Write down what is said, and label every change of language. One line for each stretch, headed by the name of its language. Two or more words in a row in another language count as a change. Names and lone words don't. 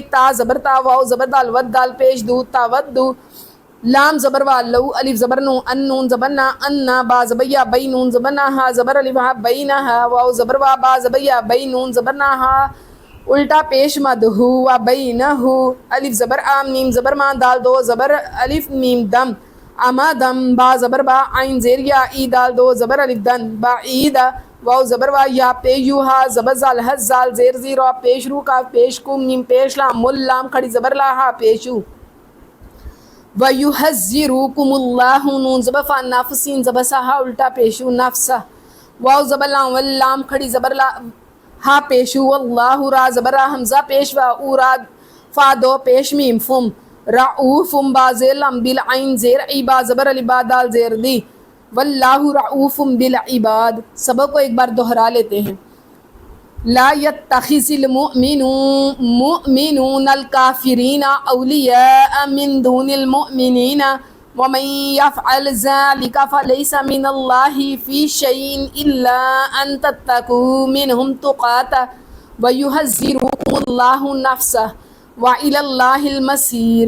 Urdu: تا زبر تا واو زبر دال ود دال پیش دو تا ود دو لام زبر وا لو الف زبر نو ان نون زبر نا ان با زبر یا بی نون زبر نا ہا زبر الف ہا بینہا واو زبر وا با زبر یا بی نون زبر نا ہا الٹا پیش مد ہو و بینہ الف زبر آ میم زبر ما دال دو زبر الف میم دم اما دم با زبر با عین زیر یا ای دال دو زبر الف دن با عیدہ واو زبر وا یا پے یو ہا زبر زال حز زال زیر زیرو پیش رو کا پیش کو میم پیش لام مل لام کھڑی زبر لا ہا پیشو
Arabic: وَيُحَذِّرُكُمُ اللَّهُ
Urdu: نون زبر فا نفسین زبر سا ہا الٹا پیشو نفسہ واو زبر لام واللام کھڑی زبر لا ہا پیشو واللہ را زبر را حمزہ پیش و او را فا دو پیش میم فم رعوفم با زیر لام بالعین زیر عبا زبر علیبا دال زیر دی
Arabic: واللہ رعوفم بالعباد.
Urdu: سبق کو ایک بار دہرا لیتے ہیں.
Arabic: لا يتخذ المؤمنون الكافرين أولياء من دون المؤمنين ومن يفعل ذلك فليس من الله في شيء إلا أن تتقوا منهم تقاة ويحذركم الله نفسه وإلى الله المصير.